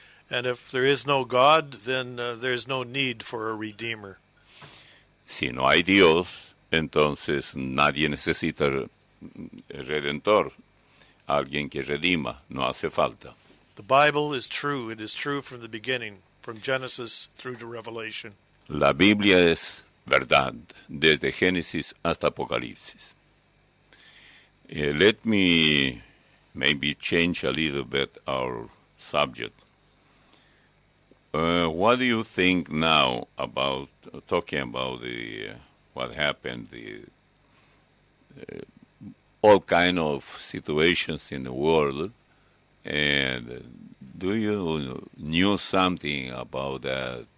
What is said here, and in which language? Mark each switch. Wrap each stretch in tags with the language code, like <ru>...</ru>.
<en>And if there is no God, then there's no need for a redeemer.</en> <es>Si no hay Dios, entonces nadie necesita redentor, alguien que redima, no hace falta.</es> <en>The Bible is true. It is true from the beginning, from Genesis through to Revelation.</en> <es>La Biblia es verdad, desde Génesis hasta Apocalipsis.</es> <en>Let me maybe change a little bit our subject. What do you think now about talking about what happened, all kind of situations in the world, and do you knew something about that?</en>